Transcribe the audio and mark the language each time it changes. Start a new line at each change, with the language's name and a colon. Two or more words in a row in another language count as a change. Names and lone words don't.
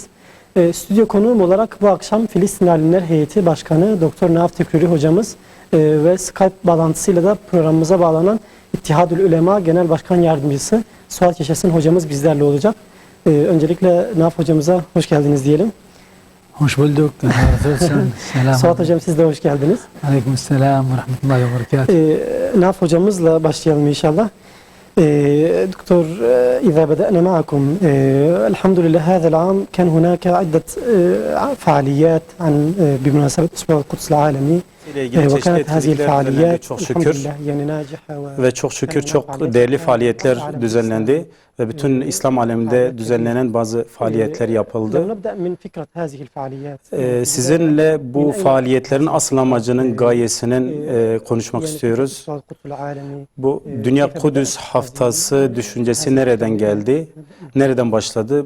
Turkish: Stüdyo konuğum olarak bu akşam Filistin Alimler Heyeti Başkanı Doktor Naaf Tekriri hocamız ve Skype bağlantısıyla da programımıza bağlanan İttihadül Ulema Genel Başkan Yardımcısı Suat Yaşasın hocamız bizlerle olacak. Öncelikle Naaf hocamıza hoş geldiniz diyelim. Hoş bulduk. Suat hocam siz de hoş geldiniz.
Arabic: وعليكم السلام ورحمة الله وبركاته.
Turkish: Naaf hocamızla başlayalım inşallah.
Arabic: دكتور إذا بدأنا معكم الحمد لله هذا العام كان هناك عدة فعاليات بمناسبة أسبوع القدس العالمي وكانت هذه الفعاليات الحمد لله يعني ناجحة
Turkish: ve çok şükür çok değerli faaliyetler düzenlendi ve bütün İslam aleminde düzenlenen bazı faaliyetler yapıldı. Sizinle bu faaliyetlerin asıl amacının, gayesinin konuşmak istiyoruz. Bu Dünya Kudüs Haftası düşüncesi nereden geldi, nereden başladı?